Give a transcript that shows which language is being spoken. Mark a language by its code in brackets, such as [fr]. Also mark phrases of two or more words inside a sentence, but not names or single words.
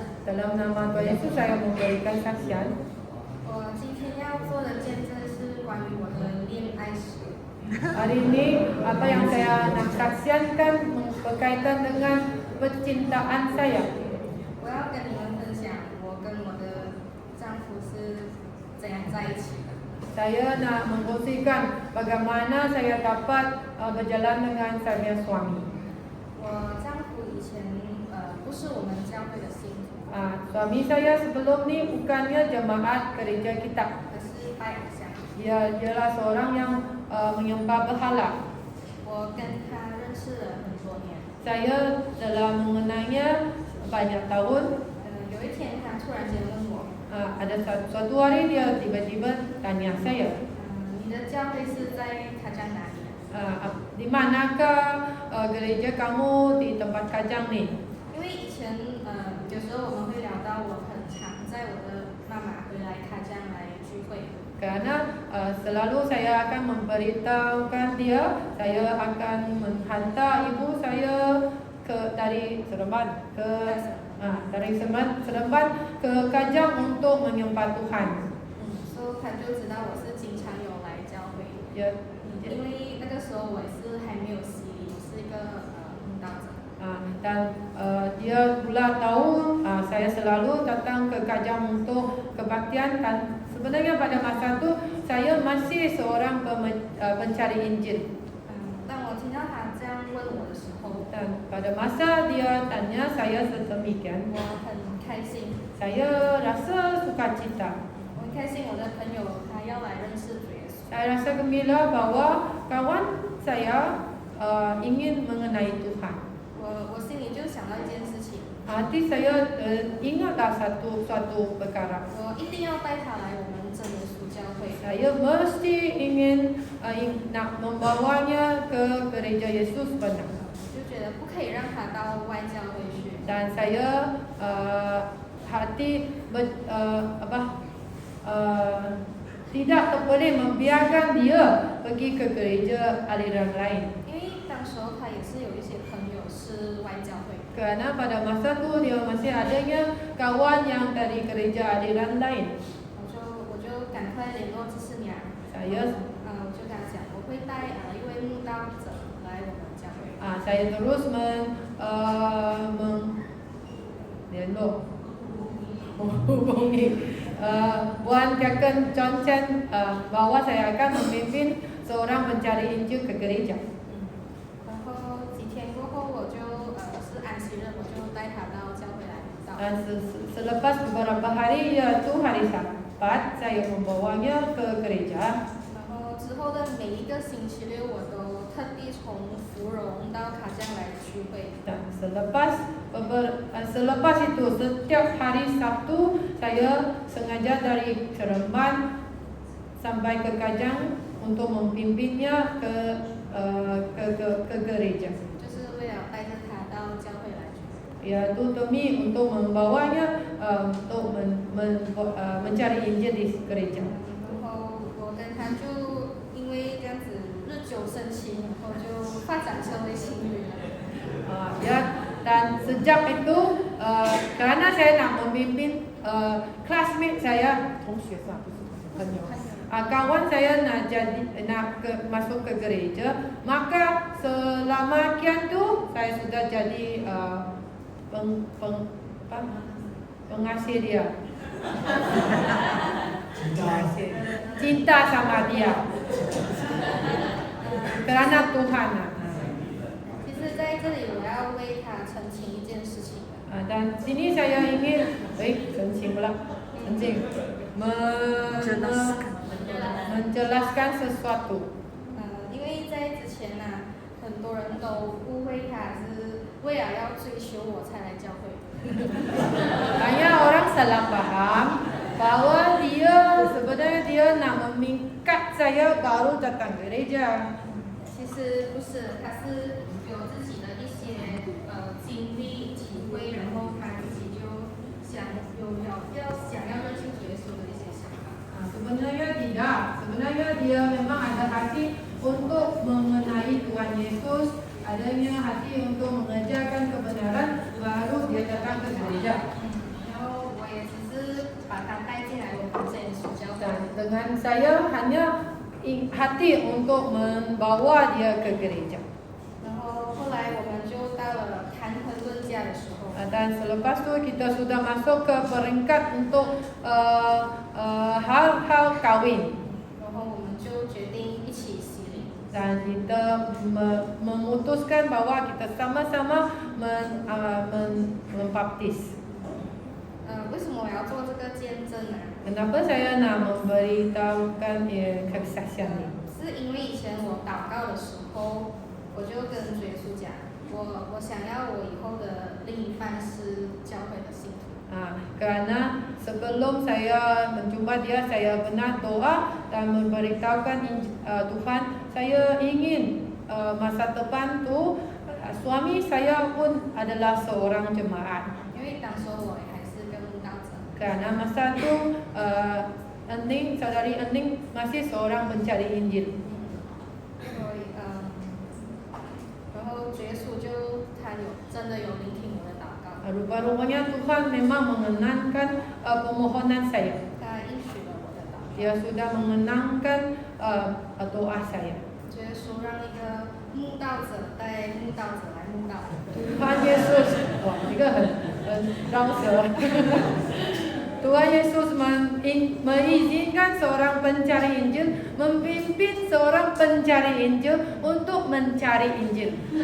[ms] Dalam nama Tuhan Yesus saya memberikan saksian. [zh] 我今天要做的见证是关于我的恋爱史。 [ms] Hari ini apa yang saya nak saksikan berkaitan dengan percintaan saya. [zh] 我要跟你们分享我跟我的丈夫是怎样在一起的。 [ms] Saya nak mengkongsikan bagaimana saya dapat berjalan dengan saya suami. [zh] 我丈夫以前不是我们教会的信徒， [ms] Suami saya sebelum ni bukannya jemaat gereja kita. [zh] 可是拜偶像。 [ms] Dia adalah seorang yang menyembah berhala. [zh] 我跟他认识了很多年。 [ms] Saya telah mengenalnya banyak tahun. [zh] 有一天他突然间问我， [ms] Ada suatu hari dia tiba-tiba tanya saya, [zh] 你的教会是在卡江哪里？ [ms] di manakah gereja kamu di tempat Kajang ni? [zh] 因为以前有时候我们会聊到我很常在我的妈妈回来卡江来聚会。 [ms] Karena selalu saya akan memberitahukan dia, saya akan menghantar ibu saya dari Seremban dari Seremban ke Kajang untuk menyembah Tuhan. [zh] 所以他就知道我是经常有来教会。因为那个时候我也是还没有洗礼，我是一个慕道者。 [ms] Dan dia pula tahu saya selalu datang ke Kajang untuk kebaktian. Dan sebenarnya pada masa itu saya masih seorang pencari Injil. [zh] 当我听到他这样问我的时候， [ms] Dan pada masa dia tanya saya sedemikian, [zh] 我很开心， [ms] saya rasa sukacita. [zh] 我很开心我的朋友他要来认识主耶稣。 [ms] Saya rasa gembira bahwa kawan saya ingin mengenai Tuhan. [zh] 我心里就想到一件事情， [ms] Hati saya ingatlah suatu perkara. [zh] 我一定要带他来我们真耶稣教会。 [ms] Saya mesti ingin nak membawanya ke gereja Yesus benar. [zh] 就觉得不可以让他到外教会去。 [ms] Dan saya tidak boleh membiarkan dia pergi ke gereja aliran lain. [zh] 因为当时候他也是有一些朋友是外教会。 [ms] Kerana pada masa tu dia masih adanya kawan yang dari gereja aliran lain. [zh] 我就赶快联络支持娘。我就跟他讲，我会带一位慕道者来我们教会。 [ms] Saya terus menghubungi Puan Jaken John Chen bahwa saya akan memimpin seorang pencari Injil ke gereja. [zh] 然后几天过后，我就是安息日，我就带他到教会来祷告。 [ms] Selepas beberapa hari yaitu hari Sabat, saya membawanya ke gereja. [zh] 然后之后的每一个星期六，我都特地从芙蓉到卡江来聚会。 [ms] Dan selepas itu setiap hari Sabtu saya sengaja dari Seremban sampai ke Kajang untuk memimpinnya ke gereja. [zh] 就是为了带着他到教会来聚会。 [ms] Yaitu demi untuk membawanya untuk mencari Injil di gereja. [zh] 然后我跟他就因为这样子日久生情，然后就发展成为情侣了。 [ms] Dan sejak itu karena saya nak memimpin classmate saya, kawan saya nak masuk ke gereja, maka selama kian tu saya sudah jadi pengasih dia, cinta sama dia kerana Tuhan. [zh] 其实在这里我要为他澄清一件事情。 [ms] Dan sini saya ingin menjelaskan sesuatu. [zh] 因为在之前很多人都误会他是为了要追求我才来教会。 [ms] Banyak orang salah paham bahwa sebenarnya dia nak memikat saya baru datang gereja. [zh] 其实不是，他是有自己的一些经历体会，然后他自己就想要认识主耶稣的一些想法。 [ms] Sebenarnya tidak. Sebenarnya dia memang ada hati untuk mengenai Tuhan Yesus, adanya hati untuk mengerjakan kebenaran, baru dia datang ke gereja. [zh] 然后 [ms] dengan saya hanya hati untuk membawa dia ke gereja. [zh] 然后后来我们就到了谈婚论嫁的时候， [ms] Dan selepas tu kita sudah masuk ke peringkat untuk hal-hal kahwin. [zh] 然后我们就决定一起洗礼。 [ms] Dan kita memutuskan bahawa kita sama-sama membaptis. [zh] 为什么我要做这个见证呢？ [ms] Kenapa saya nak memberitahukan kesaksian ini? [zh] 是因为以前我祷告的时候，我就跟主耶稣讲，我想要我以后的另一半是教会的信徒。 [ms] Kerana sebelum saya menjumpa dia, saya pernah doa dan memberitahukan Tuhan, saya ingin masa depan tu suami saya pun adalah seorang jemaat. [zh] 因为当时我还是个慕道者， [ms] Kerana masa tu saudari Ening masih seorang pencari Injil. [zh] 所以然后主耶稣就真的有聆听我的祷告， [ms] Rupa-rupanya Tuhan memang mengenangkan permohonan saya. [zh] 他应许了我的祷告。 [ms] Dia sudah mengenangkan doa saya. [zh] 主耶稣让一个慕道者带慕道者来慕道。 [ms] Tuhan Yesus, wah, ini [zh] 很绕舌. [ms] Tuhan Yesus mengizinkan seorang pencari Injil memimpin seorang pencari Injil untuk mencari Injil.